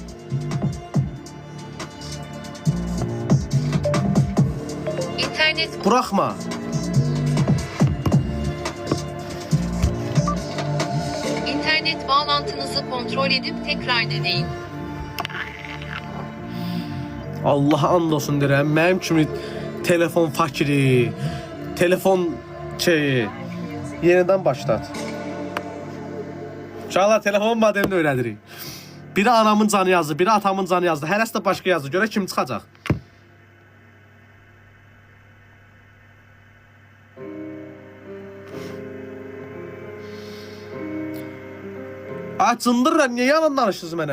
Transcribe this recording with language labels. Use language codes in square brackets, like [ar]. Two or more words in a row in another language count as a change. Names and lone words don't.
[tr] İnternet Bırakma. İnternet bağlantınızı kontrol edip tekrar deneyin. [az] Allah and olsun deyirəm, mənim kimi telefon fakiri, telefon şeyi, yenidən başlat. Uşaqlar, telefonun modelini öyrədirik. Biri anamın canı yazdı, biri atamın canı yazdı, hərəsi də başqa yazdı. Görə kim çıxacaq? Cındırlar, niyə yalan danışırsınız mənə?